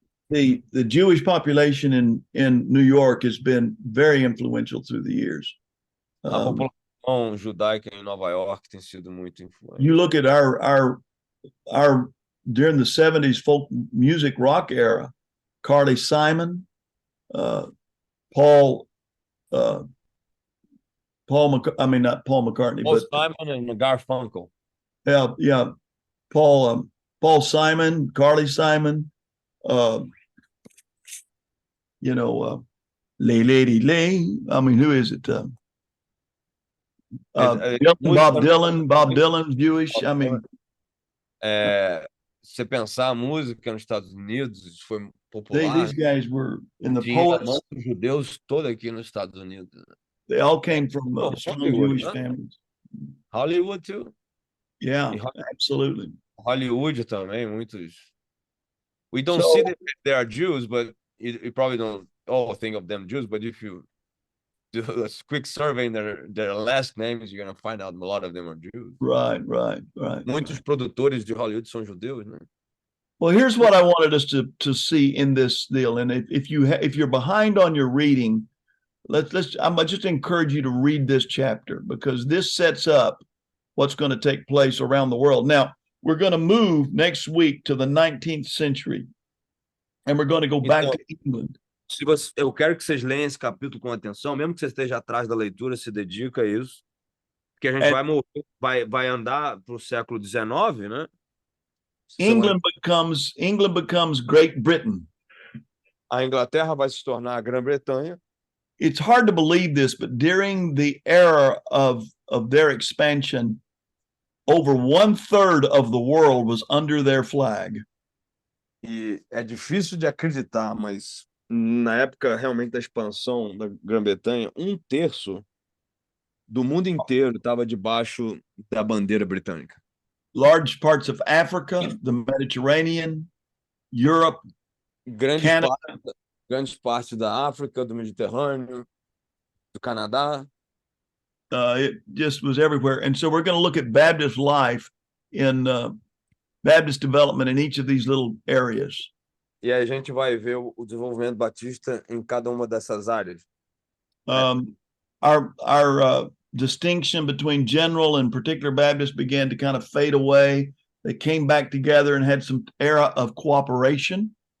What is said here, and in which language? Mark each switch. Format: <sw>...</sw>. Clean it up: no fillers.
<en>The Jewish population in New York has been very influential through the years.</en> <pt>A população judaica em Nova York tem sido muito influente.</pt> <en>You look at our during the 70s folk music rock era, Carly Simon, Paul not Paul McCartney, Paul but Simon and Garfunkel. Yeah, Paul Simon, Carly Simon, Lay Lady Lay. I mean, who is it? Bob Dylan's Jewish. I mean,</en> <pt>você pensar a música nos Estados Unidos, isso foi popular.</pt> <en>These guys were in the</en> <pt>Tinha</pt> <en>poets.</en> <pt>judeus todos aqui nos Estados Unidos.</pt> <en>They all came from strong Jewish families. Hollywood too. Yeah, absolutely.</en> <pt>Hollywood também, muitos.</pt> <en>We don't see that they are Jews, but you probably don't all think of them Jews. But if you do a quick survey in their last names, you're gonna find out a lot of them are Jews. Right.</en> <pt>Muitos produtores de Hollywood são judeus, né?</pt> <en>Well, here's what I wanted us to see in this deal, and if you're behind on your reading, I'm just encourage you to read this chapter because this sets up what's going to take place around the world. Now, we're going to move next week to the 19th century, and we're going to go back to England.</en> <pt>Eu quero que vocês leiam esse capítulo com atenção, mesmo que você esteja atrás da leitura, se dedica a isso, porque a gente vai andar para o século XIX, né?</pt> <en>England becomes Great Britain.</en> <pt>A Inglaterra vai se tornar a Grã-Bretanha.</pt> <en>It's hard to believe this, but during the era of their expansion, over 1/3 of the world was under their flag.</en> <pt>E é difícil de acreditar, mas na época realmente da expansão da Grã-Bretanha, 1/3 do mundo inteiro estava debaixo da bandeira britânica.</pt> <en>Large parts of Africa, the Mediterranean, Europe,</en> <pt>Grandes partes da África, do Mediterrâneo, do Canadá.</pt> <en>It just was everywhere. And so we're going to look at Baptist life in Baptist development in each of these little areas.</en> <pt>E a gente vai ver o desenvolvimento batista em cada uma dessas áreas.</pt> <en>Our distinction between general and particular Baptists began to kind of fade away. They came back together and had some era of cooperation.</en>